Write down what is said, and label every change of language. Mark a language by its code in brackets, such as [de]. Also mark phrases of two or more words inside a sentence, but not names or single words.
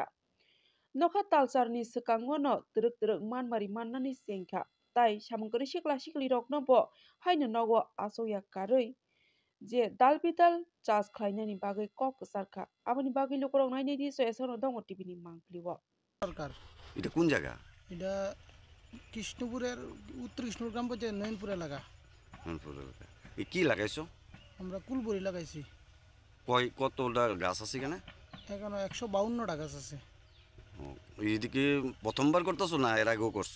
[trp] Nokha talchar ni swkango no twrwk manmari mannani chengkha tai samungkwrwi sikla sikli rok no bo haino nogo achukya karwi je dal bidal charge khlainani bagwi kok kwcharkha. Aboni bagwi lukurok nainai di soyasono dongo TV ni mangpili o। [bn] সরকার এটা কোন জায়গা? এটা কৃষ্ণপুরের উত্তর কৃষ্ণপুর গ্রাম পঞ্চায়েত নয়নপুর এলাকা। রংপুর এলাকা। কি লাগাইছো? আমরা কুলবরি লাগাইছি। কতটা গাছ আছে এখানে? এখানে 152টা গাছ আছে। এইদিকে প্রথমবার করতেছো না এর আগেও করছো?